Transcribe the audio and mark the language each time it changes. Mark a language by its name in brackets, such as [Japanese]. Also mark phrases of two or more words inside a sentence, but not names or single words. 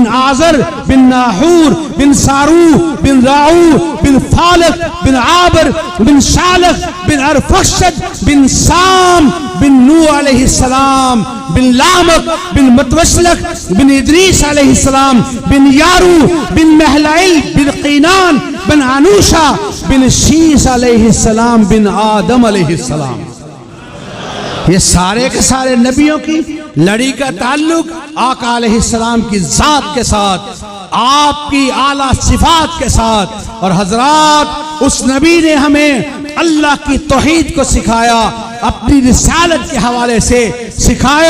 [Urdu] آزر بن ناحور بن سارو بن راعو بن فالغ بن عابر بن شالخ بن ارفخشد بن سام بن نوح علیہ السلام بن لامک بن متوشلخ بن ادریس علیہ السلام بن یارد بن مہلائیل بن قینان بن انوش بن شیث علیہ السلام بن آدم علیہ السلام. یہ سارے کے سارے نبیوں کی لڑی کا تعلق آقا علیہ السلام کی ذات کے ساتھ، آپ کی اعلیٰ صفات کے ساتھ. اور حضرات، اس نبی نے ہمیں اللہ کی توحید کو سکھایا، اپنی رسالت کے حوالے سے سکھایا.